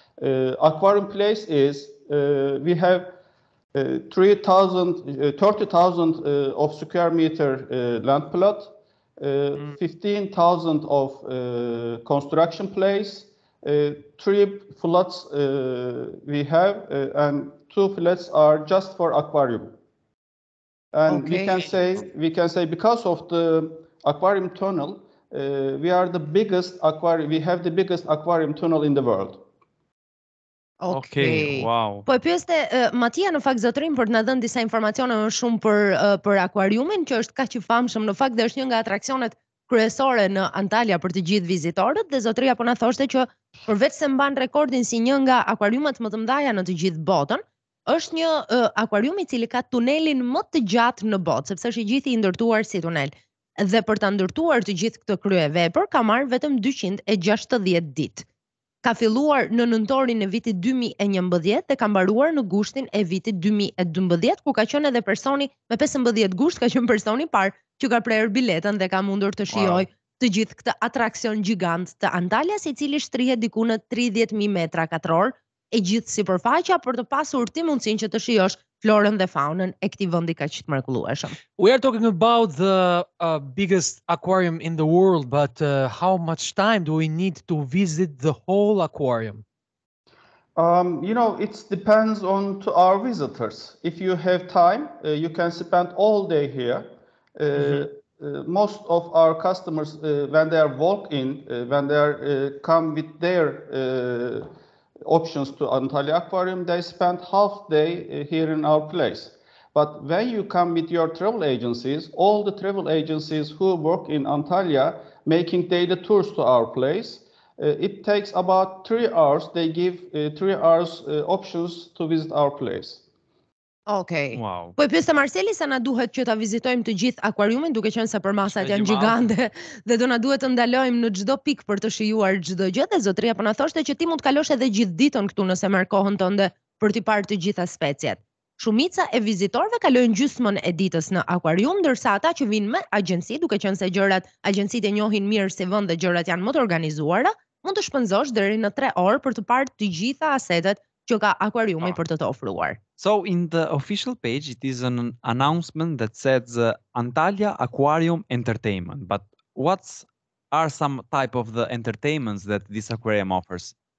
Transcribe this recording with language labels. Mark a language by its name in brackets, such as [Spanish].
[English] Aquarium place is, we have 30,000 of square meter land plot, 15,000 of construction place, 3 flats we have, and 2 flats are just for aquarium. And we can say because of the aquarium tunnel, we are the biggest aquarium. We have the biggest aquarium tunnel in the world. Okay, wow. [Albanian] Po e pyeste Matia në fakt zotrin për të na dhënë disa informacione më shumë për akvariumin, që është kaq i famshëm në fakt dhe është një nga atraksionet kryesore në Antalya për të gjithë vizitorët, dhe zotria po na thoshte që përveç se mban rekordin si një nga akvariumet më të mëdha në të gjithë botën, është një akvarium i cili ka tunelin më të gjatë në botë, sepse është i gjithë i ndërtuar si tunel. Dhe për ta ndërtuar të gjithë këtë kryevepër ka marrë vetëm 260 ditë. Ka filluar në nëntorin e vitit 2011 dhe ka mbaruar në gushtin e vitit 2012, ku ka qenë edhe personi me 15 gusht, ka qenë personi i parë që ka prerë biletën dhe ka mundur të shijojë të gjithë këtë atraksion gjigant të Antalyas, i cili shtrihet diku në 30.000 metra katror, e gjithë sipërfaqja për të pasur ti mundësinë që të shijosh florën dhe faunën e këtij vendi kaq të mrekullueshëm. [English] We are talking about the biggest aquarium in the world, but how much time do we need to visit the whole aquarium? It depends on to our visitors. If you have time, you can spend all day here. Most of our customers, when they are walk in, when they are come with their options to Antalya Aquarium, they spend half day here in our place. But when you come with your travel agencies, all the travel agencies who work in Antalya making daily tours to our place, it takes about 3 hours. They give 3 hours options to visit our place. Okay. Wow. [Albanian] Po e pyeste Marseli sa na duhet që ta vizitojmë të gjithë akvariumin, duke qenë se përmasat janë gjigante dhe do na duhet të ndalojmë në çdo pikë për të shijuar çdo gjë, dhe zotria po na thoshte që ti mund të kalosh edhe gjithë ditën këtu nëse merr kohën tënde për të parë të gjitha speciet. shumica e vizitorëve kalojnë gjysmën e ditës në akvarium, ndërsa ata që vinë me agjenci, duke qenë se agjencitë e njohin mirë si vend dhe gjërat janë më të organizuara, mund të shpenzosh deri në 3 orë për të parë të gjitha asetet që ka akvariumi për të ofruar. [English] So in the official page, it is an announcement that says Antalya Aquarium Entertainment. But what are some type of the entertainments that this aquarium offers?